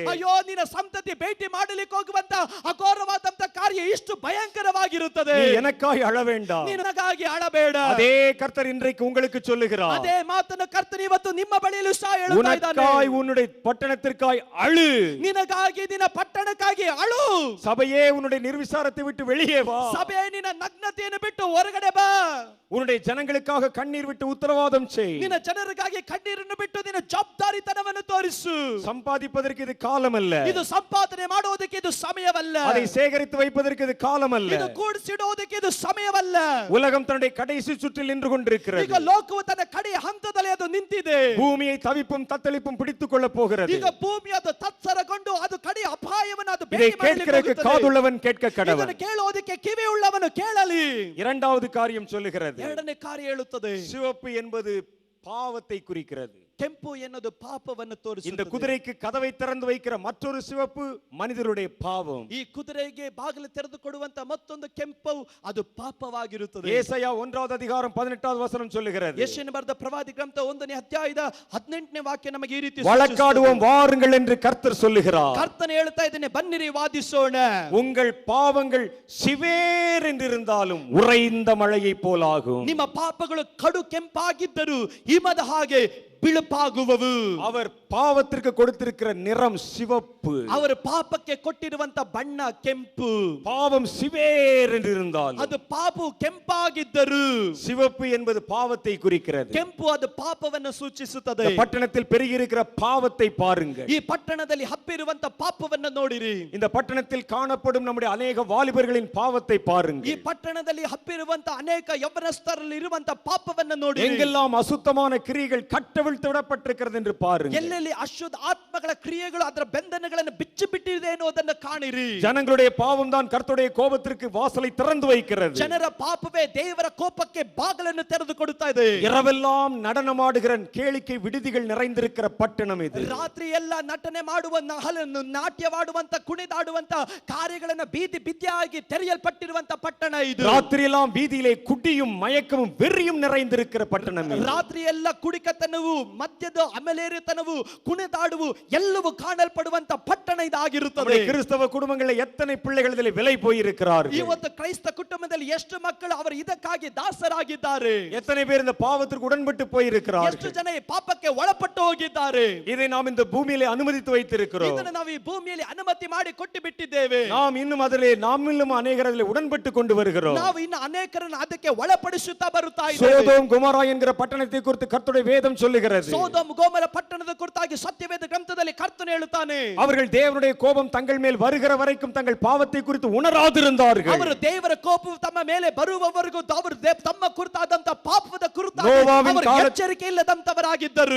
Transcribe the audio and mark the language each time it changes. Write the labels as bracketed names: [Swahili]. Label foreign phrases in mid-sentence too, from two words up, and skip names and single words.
[Kannada] ಅಯ್ಯೋ, ನಿನ್ನ ಸಂತತಿ ಭೇಟಿ ಮಾಡಲಿಕ್ಕೆ ಹೋಗುವಂತ ಅಘೋರವಾದಂತ ಕಾರ್ಯ ಇಷ್ಟು ಭಯಂಕರವಾಗಿರುತ್ತದೆ. [Tamil] நீ எனக்காய் அழ வேண்டாம். [Kannada] ನೀನು ನನಗಾಗಿ ಅಳಬೇಡ. [Tamil] அதே கர்த்தர் இன்றைக்கு உங்களுக்கு சொல்லுகிறார். [Kannada] ಅದೇ ಮಾತನ್ನು ಕರ್ತನು ಇವತ್ತು ನಿಮ್ಮ ಬಳಿಯಲ್ಲೂ ಸಹ ಹೇಳುತ್ತಾ ಇದ್ದಾನೆ. [Tamil] உனக்காய், உன்னுடைய பட்டணத்திற்காய் அழு. [Kannada] ನಿನಗಾಗಿ, ನಿನ್ನ ಪಟ್ಟಣಕ್ಕಾಗಿ ಅಳು. [Tamil] சபையே, உன்னுடைய நிர்விசாரத்தை விட்டு வெளியே வா. [Kannada] ಸಭೆ, ನಿನ್ನ ನಗ್ನತೆಯನ್ನು ಬಿಟ್ಟು ಹೊರಗಡೆ ಬಾ. [Tamil] உன்னுடைய ஜனங்களுக்காக கண்ணீர் விட்டு உத்தரவாதம் செய். [Kannada] ನಿನ್ನ ಜನರಿಗಾಗಿ ಕಣ್ಣೀರನ್ನು ಬಿಟ್ಟು ನಿನ್ನ ಜವಾಬ್ದಾರಿತನವನ್ನು ತೋರಿಸು. [Tamil] சம்பாதிப்பதற்கு இது காலம் அல்ல. [Kannada] ಇದು ಸಂಪಾದನೆ ಮಾಡುವುದಕ್ಕೆ ಇದು ಸಮಯವಲ್ಲ. [Tamil] அதை சேகரித்து வைப்பதற்கு இது காலம் அல்ல. [Kannada] ಇದು ಕೂಡಿಸಿಡುವುದಕ್ಕೆ ಇದು ಸಮಯವಲ್ಲ. [Tamil] உலகம் தன்னுடைய கடைசி சுற்றில் நின்று கொண்டிருக்கிறது. [Kannada] ಈಗ ಲೋಕವು ತನ್ನ ಕಡೆಯ ಹಂತದಲ್ಲಿ ಅದು ನಿಂತಿದೆ. [Tamil] பூமியை தவிப்பும் தத்தளிப்பும் பிடித்துக் கொள்ள போகிறது. [Kannada] ಈಗ ಭೂಮಿ ಅದು ತತ್ಸರಗೊಂಡು ಅದು ಕಡೆಯ ಅಪಾಯವನ್ನು ಅದು [Tamil] இதை கேட்கிறதுக்கு காதுள்ளவன் கேட்க கடவன். [Kannada] ಇದನ್ನು ಕೇಳುವುದಕ್ಕೆ ಕಿವಿ ಉಳ್ಳವನು ಕೇಳಲಿ. [Tamil] இரண்டாவது காரியம் சொல்லுகிறது. [Kannada] ಎರಡನೇ ಕಾರ್ಯ ಹೇಳುತ್ತದೆ. [Tamil] சிவப்பு என்பது பாவத்தை குறிக்கிறது. [Kannada] ಕೆಂಪು ಎನ್ನುವುದು ಪಾಪವನ್ನು ತೋರಿಸುತ್ತದೆ. [Tamil] இந்த குதிரைக்கு கதவை திறந்து வைக்கிற மற்றொரு சிவப்பு மனிதருடைய பாவம். [Kannada] ಈ ಕುದುರೆಗೆ ಬಾಗಿಲು ತೆರೆದು ಕೊಡುವಂತ ಮತ್ತೊಂದು ಕೆಂಪು ಅದು ಪಾಪವಾಗಿರುತ್ತದೆ. [Tamil] ஏசாயா 1வது அதிகாரம் 18வது வசனம் சொல்லுகிறது. [Kannada] ಯೆಶಾಯನ ಬರೆದ ಪ್ರವಾದಿ ಗ್ರಂಥ 1ನೇ ಅಧ್ಯಾಯದ 18ನೇ ವಾಕ್ಯ ನಮಗೆ ಈ ರೀತಿ [Tamil] வழக்காடுவோம் வாருங்கள் என்று கர்த்தர் சொல்லுகிறார். [Kannada] ಕರ್ತನು ಹೇಳ್ತಾ ಇದ್ದಾನೆ, ಬನ್ನಿರಿ ವಾದಿಸೋಣ. [Tamil] உங்கள் பாவங்கள் சிவேர் என்றிருந்தாலும் உறைந்த மழையை போலாகும். [Kannada] ನಿಮ್ಮ ಪಾಪಗಳು ಕಡು ಕೆಂಪಾಗಿದ್ದರೂ ಹಿಮದ ಹಾಗೆ ಬಿಳುಪಾಗುವವು. [Tamil] அவர் பாவத்திற்கு கொடுத்திருக்கிற நிறம் சிவப்பு. [Kannada] அவர் ಪಾಪಕ್ಕೆ ಕೊಟ್ಟಿರುವಂತ ಬಣ್ಣ ಕೆಂಪು. [Tamil] பாவம் சிவேர் என்றிருந்தாலும் [Kannada] ಅದು ಪಾಪವು ಕೆಂಪಾಗಿದ್ದರು. [Tamil] சிவப்பு என்பது பாவத்தை குறிக்கிறது. [Kannada] ಕೆಂಪು ಅದು ಪಾಪವನ್ನು ಸೂಚಿಸುತ್ತದೆ. [Tamil] இந்த பட்டணத்தில் பெருகி இருக்கிற பாவத்தை பாருங்கள். [Kannada] ಈ ಪಟ್ಟಣದಲ್ಲಿ ಹಬ್ಬಿರುವಂತ ಪಾಪವನ್ನು ನೋಡಿರಿ. [Tamil] இந்த பட்டணத்தில் காணப்படும் நம்முடைய அநேக வாலிபர்களின் பாவத்தை பாருங்கள். [Kannada] ಈ ಪಟ್ಟಣದಲ್ಲಿ ಹಬ್ಬಿರುವಂತ ಅನೇಕ ಯವನಸ್ಥರಲ್ಲಿ ಇರುವಂತ ಪಾಪವನ್ನು ನೋಡಿರಿ. [Tamil] எங்கெல்லாம் அசுத்தமான கிரியைகள் கட்டவிழ்த்து விடப்பட்டிருக்கிறது என்று பாருங்கள். [Kannada] ಎಲ್ಲೆಲ್ಲಿ ಅಶುದ್ಧ ಆತ್ಮಗಳ ಕ್ರಿಯೆಗಳು ಅದರ ಬಂಧನಗಳನ್ನು ಬಿಚ್ಚಿ ಬಿಟ್ಟಿದೆ ಎನ್ನುವುದನ್ನು ಕಾಣಿರಿ. [Tamil] ஜனங்களுடைய பாவம் தான் கர்த்தருடைய கோபத்திற்கு வாசலை திறந்து வைக்கிறது. [Kannada] ಜನರ ಪಾಪವೇ ದೇವರ ಕೋಪಕ್ಕೆ ಬಾಗಿಲನ್ನು ತೆರೆದು ಕೊಡುತ್ತಾ ಇದೆ. [Tamil] இரவெல்லாம் நடனமாடுகிற கேளிக்கை விடுதிகள் நிறைந்திருக்கிற பட்டணம் இது. [Kannada] ರಾತ್ರಿ ಎಲ್ಲ ನಟನೆ ಮಾಡುವ ನಾಟ್ಯವಾಡುವಂತ ಕುಣಿದಾಡುವಂತ ಕಾರ್ಯಗಳನ್ನು ಬೀದಿ ಬಿದ್ದಿಯಾಗಿ ತೆರೆಯಲ್ಪಟ್ಟಿರುವಂತ ಪಟ್ಟಣ ಇದು. [Tamil] ராத்திரி எல்லாம் வீதியிலே குடியும் மயக்கமும் வெறியும் நிறைந்திருக்கிற பட்டணம் இது. [Kannada] ರಾತ್ರಿ ಎಲ್ಲ ಕುಡಿಕತನವು, ಮದ್ಯದ ಅಮಲೇರಿತನವು, ಕುಣಿದಾಡುವು ಎಲ್ಲವೂ ಕಾಣಲ್ಪಡುವಂತ ಪಟ್ಟಣ ಇದಾಗಿರುತ್ತದೆ. [Tamil] கிறிஸ்தவ குடும்பங்களில் எத்தனை பிள்ளைகள் இதில் விலை போயிருக்கிறார்கள். [Kannada] ಇವತ್ತು ಕ್ರೈಸ್ತ ಕುಟುಂಬದಲ್ಲಿ ಎಷ್ಟು ಮಕ್ಕಳು ಅವರು ಇದಕ್ಕಾಗಿ ದಾಸರಾಗಿದ್ದಾರೆ. [Tamil] எத்தனை பேர் இந்த பாவத்திற்கு உடன்பட்டு போயிருக்கிறார்கள். [Kannada] ಎಷ್ಟು ಜನ ಈ ಪಾಪಕ್ಕೆ ಒಳಪಟ್ಟು ಹೋಗಿದ್ದಾರೆ. [Tamil] இதை நாம் இந்த பூமியிலே அனுமதித்து வைத்திருக்கிறோம். [Kannada] ಇದನ್ನು ನಾವು ಈ ಭೂಮಿಯಲ್ಲಿ ಅನುಮತಿ ಮಾಡಿ ಕೊಟ್ಟು ಬಿಟ್ಟಿದ್ದೇವೆ. [Tamil] நாம் இன்னும் அநேகர் அதிலே உடன்பட்டு கொண்டு வருகிறோம். [Kannada] ನಾವು ಇನ್ನು ಅನೇಕರನ್ನು ಅದಕ್ಕೆ ಒಳಪಡಿಸುತ್ತಾ ಬರುತ್ತಾ ಇದ್ದೇವೆ. [Tamil] சோதோம் கொமோரா என்கிற பட்டணத்தை குறித்து கர்த்தருடைய வேதம் சொல்லுகிறது. [Kannada] ಸೋದೋಮ್ ಗೋಮರ ಪಟ್ಟಣದ ಕುರಿತಾಗಿ ಸತ್ಯವೇದ ಗ್ರಂಥದಲ್ಲಿ ಕರ್ತನು ಹೇಳುತ್ತಾನೆ, [Tamil] அவர்கள் தேவனுடைய கோபம் தங்கள் மேல் வருகிற வரைக்கும் தங்கள் பாவத்தை குறித்து உணராதிருந்தார்கள். [Kannada] ಅವರು ದೇವರ ಕೋಪವು ತಮ್ಮ ಮೇಲೆ ಬರುವವರೆಗೂ ಅವರು ತಮ್ಮ ಕುರಿತಾದಂತ ಪಾಪದ ಕುರಿತಾಗಿ ನೋವಾವಿನ ಅವರು ಕಾಲ- ಎಚ್ಚರಿಕೆ ಇಲ್ಲದಂತವರಾಗಿದ್ದರು.